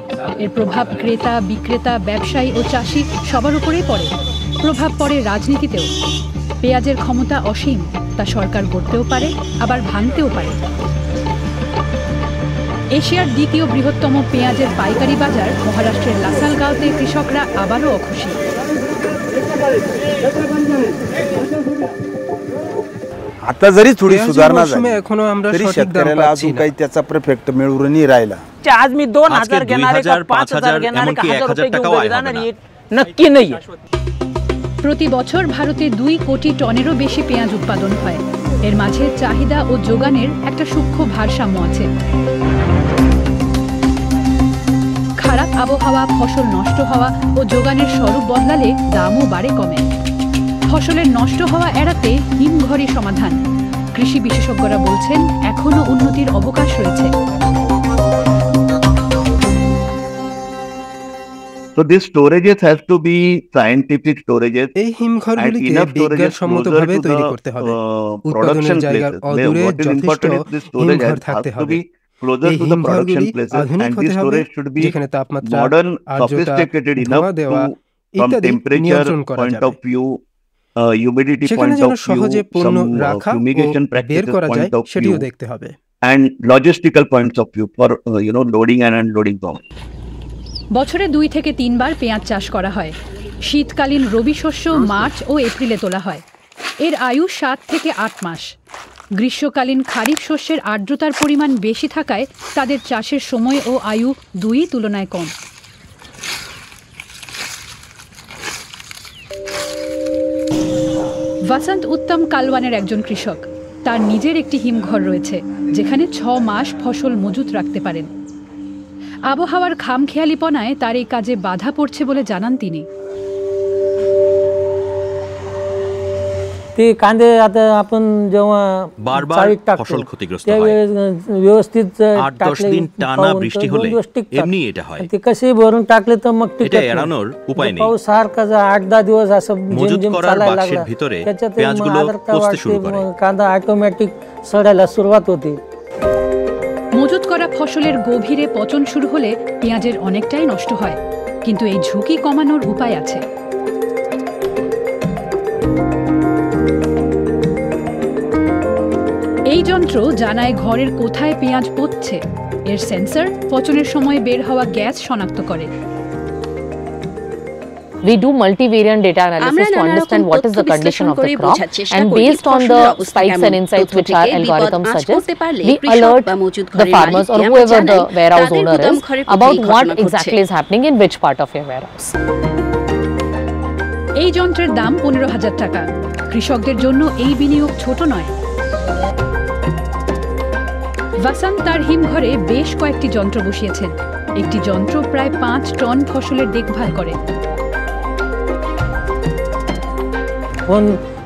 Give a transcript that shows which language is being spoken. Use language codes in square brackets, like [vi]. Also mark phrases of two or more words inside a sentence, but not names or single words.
[bn] এর প্রভাব ক্রেতা, বিক্রেতা, ব্যবসায়ী ও চাষি সবার উপরেই পড়ে। প্রভাব পড়ে রাজনীতিতেও। পেঁয়াজের ক্ষমতা অসীম, তা সরকার গড়তেও পারে, আবার ভাঙতেও পারে। এশিয়ার দ্বিতীয় বৃহত্তম পেঁয়াজের পাইকারি বাজার মহারাষ্ট্রের লাসালগাঁওতে কৃষকরা আবারও অখুশি। [mr] आता जरी थोडी सुधारणा झाली तरी शेतकऱ्याला अजून काही त्याचा परफेक्ट मिळून नाही राहिला। आज मी 2000 घेणारे का 5000 घेणारे का 1000 रुपये घेऊन घरी जाणार नक्की नाही। [bn] প্রতি বছর ভারতে 2 কোটি টনেরও বেশি পেঁয়াজ উৎপাদন হয়। এর মাঝে চাহিদা ও যোগানের একটা সূক্ষ্ম ভারসাম্য আছে। খারাপ আবহাওয়া, ফসল নষ্ট হওয়া ও যোগানের স্বরূপ বদলালে দামও বাড়ে কমে। ফসলের নষ্ট হওয়া এড়াতে হিমঘরই সমাধান। কৃষি বিশেষজ্ঞরা বলছেন এখনো উন্নতির অবকাশ রয়েছে। [en] So these storages has to be scientific storages. [bn] এই হিমঘরগুলিকে বিজ্ঞানসম্মতভাবে তৈরি করতে হবে। উৎপাদনের জায়গার অদূরে যথেষ্ট হিমঘর থাকতে হবে। এই হিমঘরগুলি আধুনিক হতে হবে, যেখানে তাপমাত্রা, আর্দ্রতা, ধোঁয়া দেওয়া ইত্যাদি নিয়ন্ত্রণ করা যাবে। সেখানে যেন সহজে পণ্য রাখা ও বের করা যায় সেটিও দেখতে হবে। [en] And logistical points of view for loading and unloading. [bn] বছরে 2 থেকে 3 বার পেঁয়াজ চাষ করা হয়। শীতকালীন রবি শস্য মার্চ ও এপ্রিলে তোলা হয়। এর আয়ু 7 থেকে 8 মাস। গ্রীষ্মকালীন খারিফ শস্যের আর্দ্রতার পরিমাণ বেশি থাকায় তাদের চাষের সময় ও আয়ু দুই তুলনায় কম। বসন্ত উত্তম কালওয়ানের একজন কৃষক। তার নিজের একটি হিমঘর রয়েছে, যেখানে 6 মাস ফসল মজুত রাখতে পারেন। আবহাওয়ার খামখেয়ালিপনায় তার এই কাজে বাধা পড়ছে বলে জানান তিনি। [mr] ते कांदे आता आपण जेव्हा [bn] बारबार ফসল ক্ষতিগ্রস্ত হয়, [mr] व्यवस्थित [bn] 8-10 দিন টানা বৃষ্টি হলে এমনি এটা হয়। [mr] ते कसे भरून टाकले तर मग [bn] এটা এড়ানোর উপায় নেই। [mr] पाऊस सारखा 8-10 दिवस असं [bn] মজুত করার বাক্সের ভিতরে পেঁয়াজগুলো পচতে শুরু করে। [mr] कांदा ऑटोमॅटिक सडायला सुरुवात होते। [bn] মজুত করা ফসলের গভীরে পচন শুরু হলে পেঁয়াজের অনেকটাই নষ্ট হয়, কিন্তু এই ঝুঁকি কমানোর উপায় আছে। এই যন্ত্র জানায় ঘরের কোথায় পেঁয়াজ পচছে। এর সেন্সর পচনের সময় বের হওয়া গ্যাস শনাক্ত করে। [en] We do multivariant data analysis to understand what is the condition of the crop, and based on the spikes and insights which our algorithm suggests, we alert the farmers or whoever the warehouse owner is about what exactly is happening in which part of your warehouse. [bn] এই যন্ত্রের দাম 15,000 টাকা। কৃষকদের জন্য এই বিনিয়োগ ছোট নয়। বসন্ত তার হিমঘরে বেশ কয়েকটি যন্ত্র বসিয়েছেন। একটি যন্ত্র প্রায় 5 টন ফসলের দেখভাল করে।